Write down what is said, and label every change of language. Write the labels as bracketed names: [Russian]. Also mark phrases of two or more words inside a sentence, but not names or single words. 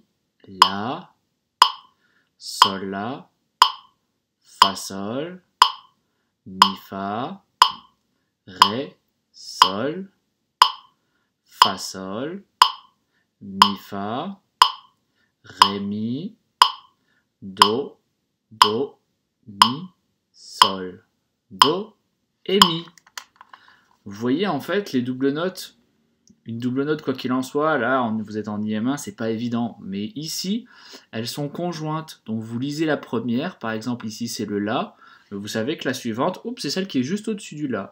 [French] la, sol, la, fa, sol, mi, fa, ré, sol, fa, sol, mi, fa, ré, mi, do, mi, sol, do et mi. Vous voyez en fait les doubles notes. Une double note, quoi qu'il en soit, là, vous êtes en IM1, c'est pas évident. Mais ici, elles sont conjointes. Donc vous lisez la première, par exemple ici c'est le La. Vous savez que la suivante, oups, c'est celle qui est juste au-dessus du La.